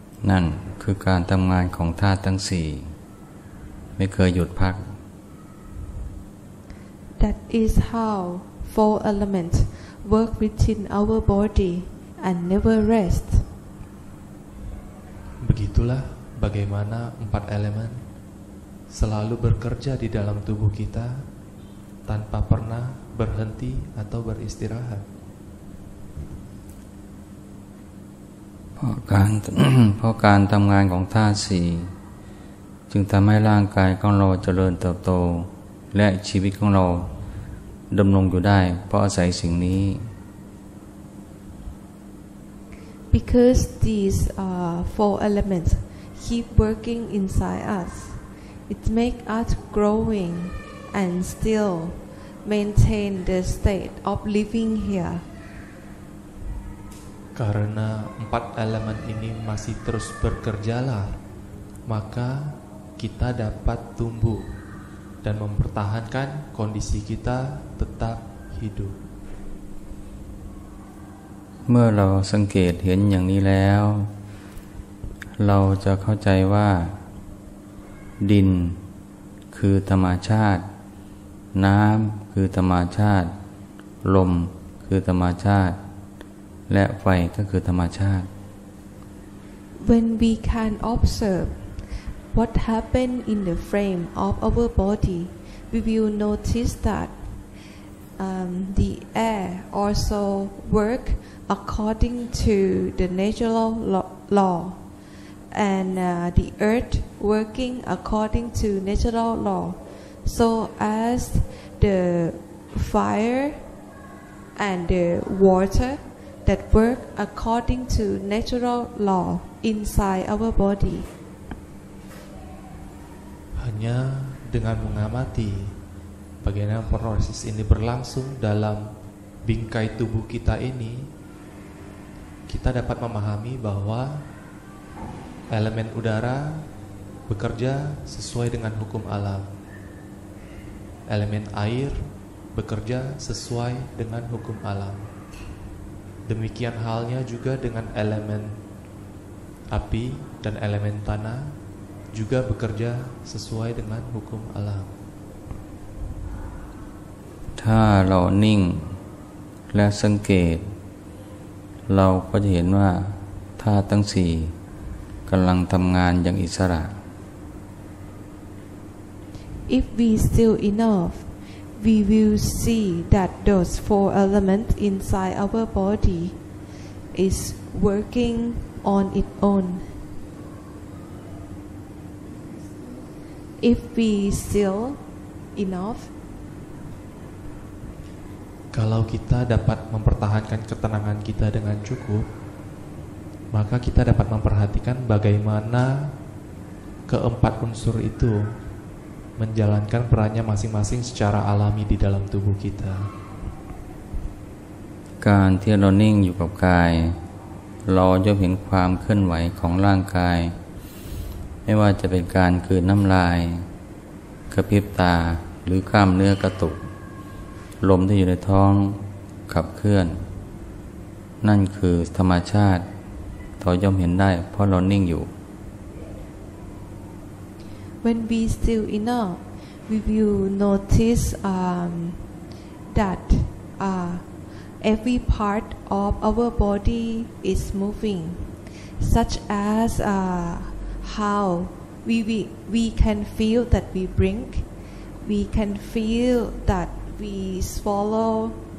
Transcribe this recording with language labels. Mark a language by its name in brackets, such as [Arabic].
[Thai] นั่นคือการทำงานของธาตุทั้งสี่ไม่เคยหยุดพัก [English] That is how four elements work within our body and never rest. [Indonesian] Begitulah bagaimana 4 elemen selalu bekerja di dalam tubuh kita tanpa pernah berhenti atau beristirahat. [Thai] เพราะการทำงานของธาตุสี่จึงทำให้ร่างกายของเราเจริญเติบโตและชีวิตของเราดำรงอยู่ได้เพราะอาศัยสิ่งนี้ [English] Because these 4 elements keep working inside us, it makes us growing and still maintain the state of living here. [Indonesian] Karena 4 elemen ini masih terus bekerjalah, maka kita dapat tumbuh dan mempertahankan kondisi kita tetap hidup. [Thai] เมื่อเราสังเกตเห็นอย่างนี้แล้วเราจะเข้าใจว่าดินคือธรรมชาติน้ำคือธรรมชาติลมคือธรรมชาติและไฟก็คือธรรมชาติ [English] When we can observe what happened in the frame of our body, we will notice that the air also work according to the natural law, and the earth working according to natural law. So as the fire and the water that work according to natural law inside our body. [Indonesian] Hanya dengan mengamati bagaimana proses ini berlangsung dalam bingkai tubuh kita ini, kita dapat memahami bahwa elemen udara bekerja sesuai dengan hukum alam. Elemen air bekerja sesuai dengan hukum alam. Demikian halnya juga dengan elemen api dan elemen tanah juga bekerja sesuai dengan hukum alam. [Thai] ถ้าเรานิ่งและสังเกตเราก็จะเห็นว่าธาตุทั้งสี่กำลังทำงานอย่างอิสระ [English] If we still enough, we will see that those 4 elements inside our body is working on its own. If we still enough, [Indonesian] kalau kita dapat mempertahankan ketenangan kita dengan cukup, maka kita dapat memperhatikan bagaimana keempat unsur itu menjalankan perannya masing-masing secara alami di dalam tubuh kita. [Thai] การที่เรานิ่งอยู่กับกายเราจะเห็นความเคลื่อนไหวของร่างกายไม่ว่าจะเป็นการกลืนน้ำลายกระพริบตาหรือกล้ามเนื้อกระตุกลมที่อยู่ในท้องขับเคลื่อนนั่นคือธรรมชาติเราย่อมเห็นได้เพราะเรานิ่งอยู่ [English] when we still enough, we will notice that every part of our body is moving, such as how we can feel that we drink, we can feel that we swallow